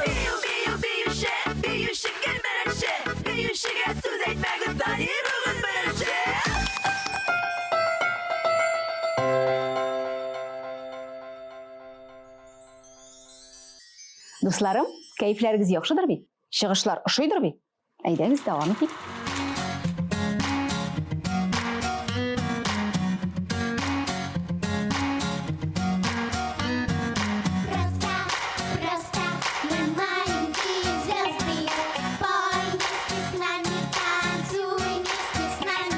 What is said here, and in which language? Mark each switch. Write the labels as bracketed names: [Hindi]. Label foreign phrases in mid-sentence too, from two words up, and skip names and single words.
[Tatar] Биюші келмеші, биюшіге сүз әйтмәгіз танырығын бірінші. Дусларым, кәйфләрегез яхшыдыр бит? Чыгышлар ошыйдыр бит? Әйдәгез дәвам итик. [Russian] Просто мы маленькие звезды. Пой вместе с нами, танцуй вместе с нами.